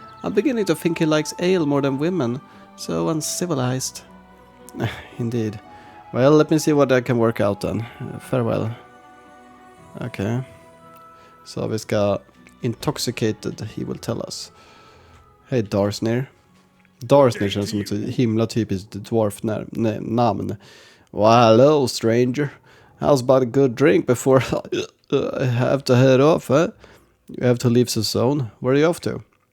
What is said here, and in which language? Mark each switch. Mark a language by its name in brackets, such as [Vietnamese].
[English] I'm beginning to think he likes ale more than women. So uncivilized. Indeed. Well, let me see what I can work out then. Farewell. Okay. [Swedish] Så vi ska... [English] Intoxicated, he will tell us. [Swedish] Hej Darsnir. Darsnir känns som ett himla typiskt dwarf-namn. [English] Well, hello stranger. How's about a good drink before I have to head off, huh? You have to leave the zone. Where are you off to?